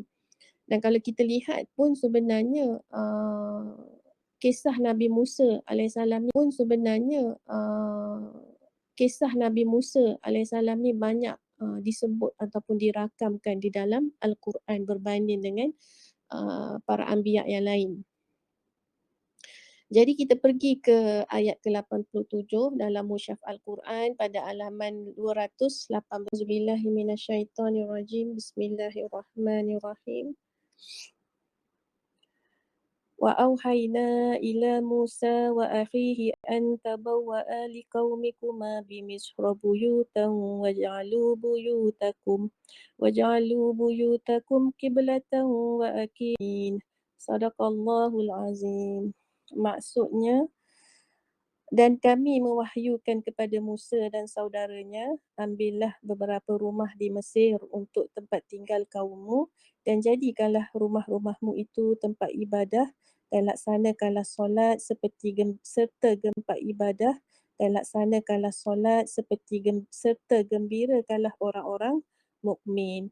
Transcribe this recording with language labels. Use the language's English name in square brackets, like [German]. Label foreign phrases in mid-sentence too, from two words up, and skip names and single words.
[Malay] Dan kalau kita lihat pun sebenarnya kisah Nabi Musa alaihissalam ni banyak disebut ataupun dirakamkan di dalam Al-Quran berbanding dengan para anbiya yang lain. Jadi kita pergi ke ayat ke-87 dalam Mushaf Al-Quran pada halaman 218. [Arabic] أعوذ بالله من الشيطان الرجيم. بسم الله الرحمن الرحيم. وأوحينا إلى موسى وأخيه أن تبوآ لقومكما بمصر بيوتا واجعلوا بيوتكم قبلة وأقيموا. صدق الله العظيم. [Malay] Maksudnya, dan kami mewahyukan kepada Musa dan saudaranya, ambillah beberapa rumah di Mesir untuk tempat tinggal kaummu dan jadikanlah rumah-rumahmu itu tempat ibadah dan laksanakanlah solat seperti serta gembirakanlah orang-orang mukmin.